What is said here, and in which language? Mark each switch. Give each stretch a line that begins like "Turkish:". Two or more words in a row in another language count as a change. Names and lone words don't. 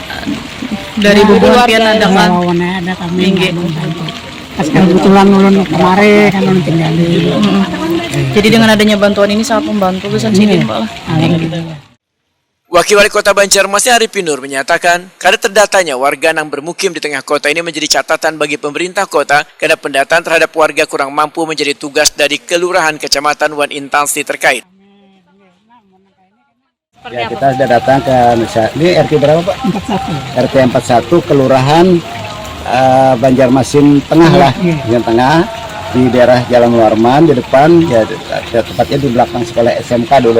Banjar: Dari bubuhan Pian ada kan? Ada kami. Pas kebetulan ulun kemarin kan ulun tinggalin.
Indonesian: Jadi dengan adanya bantuan ini sangat membantu bisa Sidin Pak lah. Alhamdulillah. Wakil Wali Kota Banjarmasin Arifin Nur menyatakan, kada terdatanya warga yang bermukim di tengah kota ini menjadi catatan bagi pemerintah kota karena pendataan terhadap warga kurang mampu menjadi tugas dari kelurahan, kecamatan, wan instansi terkait. Ya, kita sudah datang ke ini RT berapa Pak? 41. RT 41 Kelurahan Banjarmasin Tengah lah, yang tengah di daerah Jalan Warman di depan ya, tepatnya di belakang sekolah SMK dulu.